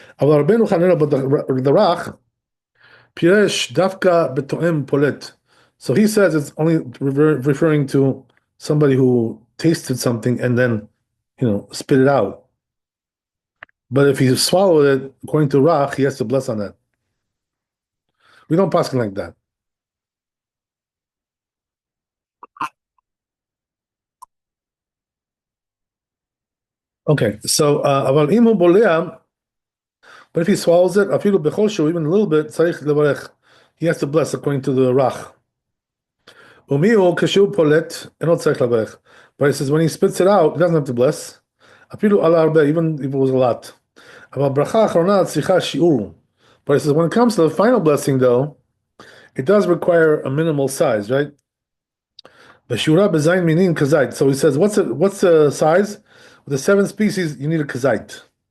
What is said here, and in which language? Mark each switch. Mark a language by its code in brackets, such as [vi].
[he] אבל רבנו חננה בדרך, פירש דווקא בתואם פולט. [en] So he says it's only referring to somebody who tasted something and then, spit it out. But if he swallowed it, according to Rach, he has to bless on that. We don't pass like that. Okay, so [he] אבל אם הוא בולע, [en] but if he swallows it, [he] אפילו בכל שהוא, [en] even a little bit, [he] צריך לברך. [en] He has to bless according to the Rach. [he] ומי הוא כשהוא פולט, אינו צריך לברך. [en] But he says when he spits it out, he doesn't have to bless. [he] אפילו על הרבה, [en] even if it was a lot. [he] אבל ברכה האחרונה צריכה שיעור. [en] But he says when it comes to the final blessing, though, it does require a minimal size, right? [he] B'shura b'zayin minin kazait. [en] So he says, what's the size? With the 7 species, you need a kazait.